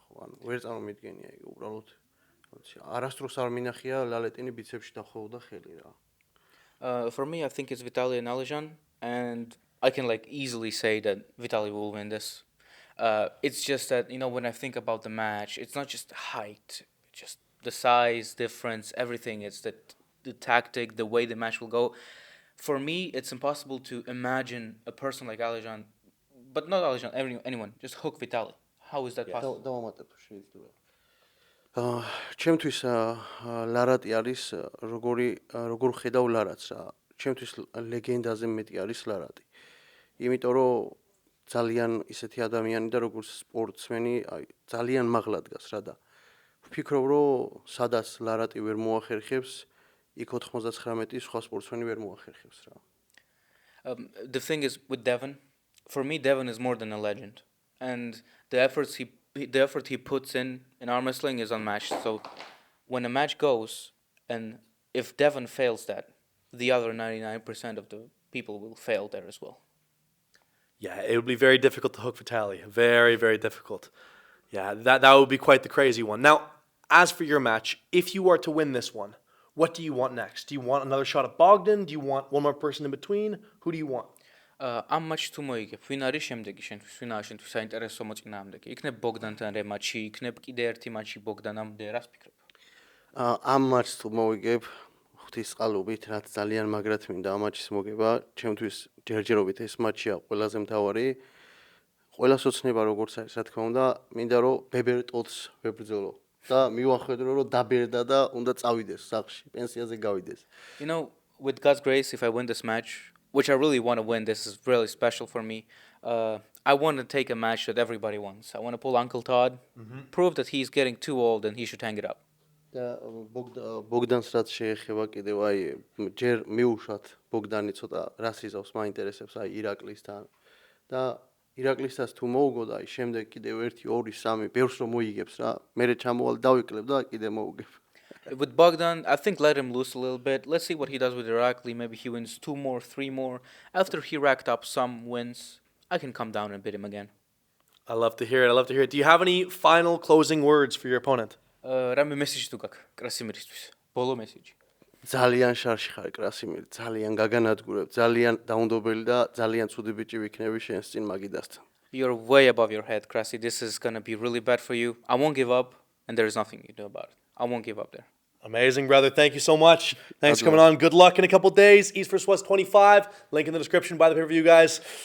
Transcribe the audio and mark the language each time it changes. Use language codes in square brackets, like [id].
[ka] ანუ ვერ წარმომიდგენია იგი უბრალოდ არასდროს არ მინახია ლალეტინი ბიცეპსში დახვეოდა ხელი რა. [en] For me, I think it's Vitaly and Alijan, and I can easily say that Vitaly will win this. It's just that when I think about the match, it's not just height, just the size difference, everything. It's the tactic, the way the match will go. For me, it's impossible to imagine a person like Alijan, but not Alijan, anyone, just hook Vitaly. How is that possible? [ka] დავამატებ შეიძლება. ჩემთვის ლარატი არის როგორ ხედავ ლარატს რა. ჩემთვის ლეგენდაზე მეტი არის ლარატი. იმიტომ რომ ძალიან ისეთი ადამიანი და როგორც სპორტსმენი, ძალიან მაღლა დგას რა და ვფიქრობ რომ სადაც ლარატი ვერ მოახერხებს, იქ 99 სხვა სპორტსმენი ვერ მოახერხებს რა. [en] The thing is with Devon, for me Devon is more than a legend, and the effort he puts in arm wrestling is unmatched. So when a match goes, and if Devon fails that, the other 99% of the people will fail there as well. Yeah, it would be very difficult to hook Vitaly. Very, very difficult. Yeah, that would be quite the crazy one. Now, as for your match, if you are to win this one, what do you want next? Do you want another shot at Bogdan? Do you want one more person in between? Who do you want? [ka] ამ матჩში თუ მოიგებ, ვინ არის შემდეგი შენთვის? ვინ არის შენთვის საინტერესო მოწინააღმდეგე? იქნებ ბოგდანთან რემატჩი, იქნებ კიდე ერთი მატჩი ბოგდანამდე, რას ფიქრობ? ამ მატჩს თუ მოვიგებ, ღვთის წყალობით, რაც ძალიან მაგრად მინდა ამ მატჩის მოგება, ჩემთვის ჯერჯერობით ეს მატჩია ყველაზე მთავარი. ყველას ოცნება როგორც არის, რა თქმა უნდა, მინდა რომ ბებერტოც ვებრძოლო და მივახედრო რომ დაბერდა და უნდა წავიდეს სახლში, პენსიაზე გავიდეს. [en] You know, with God's grace, if I win this match, which I really want to win, this is really special for me. I want to take a match that everybody wants. I want to pull Uncle Todd, prove that he's getting too old and he should hang it up. [ka] და ბოგდანს რაც შეეხება კიდევ აი ჯერ მიუშვათ ბოგდანი ცოტა რას იზავს მაინტერესებს აი ირაკლისთან და ირაკლისთას თუ მოუგო და აი შემდეგ კიდევ 1 2 3 ბევრს რომ მოიგებს რა მე ჩამოვალ დავიკლებ და კიდე მოუგებ. [en] With Bogdan, I think let him loose a little bit. Let's see what he does with Irakli. Maybe he wins 2 more, 3 more. After he racked up some wins, I can come down and beat him again. I love to hear it. I love to hear it. Do you have any final closing words for your opponent? [ka] რამე მესიჯი თუ გაქვს კრასიმირისთვის? ბოლო მესიჯი. ძალიან შარში ხარ კრასიმირი, ძალიან გაგანადგურებ, ძალიან დაუნდობელი და ძალიან ცუდი ბიჭი ვიქნები შენს წინ მაგიდასთან. [en] You're way above your head, Krasi. This is going to be really bad for you. I won't give up, and there is nothing you do about it. I won't give up there. Amazing, brother. Thank you so much. Thanks for coming on. Good luck in a couple days. East vs. West 25. Link in the description. Buy the pay-per-view, guys.